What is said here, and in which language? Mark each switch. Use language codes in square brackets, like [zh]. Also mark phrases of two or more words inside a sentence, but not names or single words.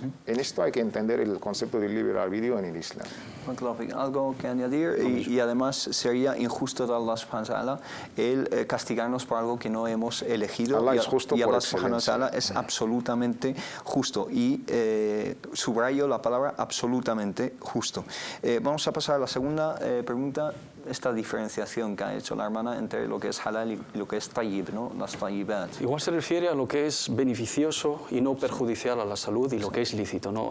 [es] En esto hay que entender el concepto del libre albedrío en el Islam. Algo que añadir, y además sería injusto de [ar] الله سبحانه وتعالى [es] el castigarnos por algo que no hemos elegido. Allah es justo y por [ar] الله سبحانه وتعالى [es] es absolutamente justo, y subrayo la palabra absolutamente justo. Vamos a pasar a la segunda pregunta, esta diferenciación que ha hecho la hermana entre lo que es halal y lo que es tayyib, ¿no? Las tayyibat. Igual se refiere a lo que es beneficioso y no perjudicial a la salud y lo que es lícito, ¿no?